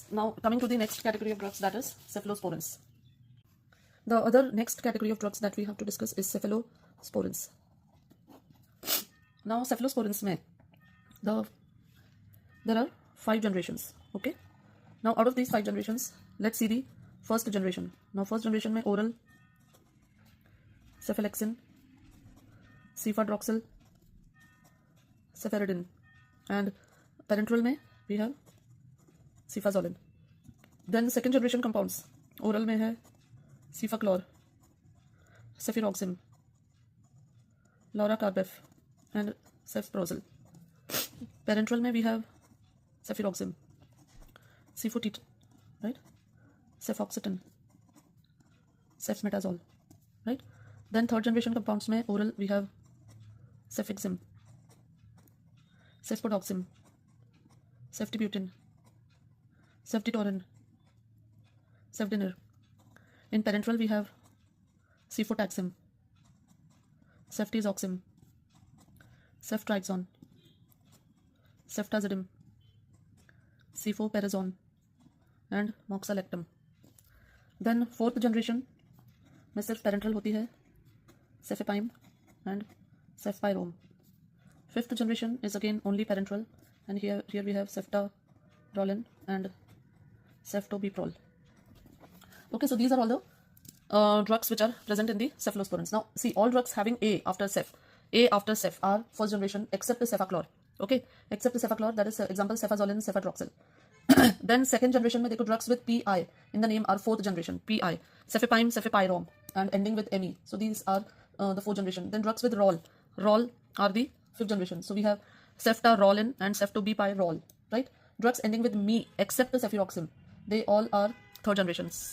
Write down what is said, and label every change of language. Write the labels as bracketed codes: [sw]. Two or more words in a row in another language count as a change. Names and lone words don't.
[en] Now coming to the next category of drugs, that is cephalosporins. The other next category of drugs that we have to discuss is cephalosporins. Now cephalosporins mein there are 5 generations. Okay, now out of these 5 generations, let's see the first generation. Now first generation mein oral cephalexin, cefadroxil, cefaridin, and parenteral mein we have cefazolin. Then second generation compounds, oral [hi] में है [en] cefaclor, cefiroxim, lauracarbef, and cefprozil. Parenteral mein we have cefiroxim, cefotit, right, cefoxitin, cefmetazole, right. Then third generation compounds mein oral we have cefixim, cefpodoxim, ceftibutin, ceftitorin, cefdinir. In parenteral we have cefotaxim, ceftriaxone, ceftriaxone, ceftazidime, cefoperazone, and moxalactam. Then fourth generation [hi] में सिर्फ [en] parenteral [hi] होती है [en] cefepime and cefpyrome. Fifth generation is again only parenteral, and here we have ceftaroline and ceftobiprole. Okay, so these are all the drugs which are present in the cephalosporins. Now see, all drugs having A after ceph are first generation except the cefaclor. Okay, except the cefaclor, that is example cefazolin, cefadroxil. Then second generation [hi] में देखो [en] drugs with PI in the name are fourth generation. PI, cefepime, cefepyrome, and ending with ME. So these are the fourth generation. Then drugs with rol are the fifth generation. So we have ceftarolin and ceftobipyrole, right? Drugs ending with me except the cefiroxim, they all are third generations.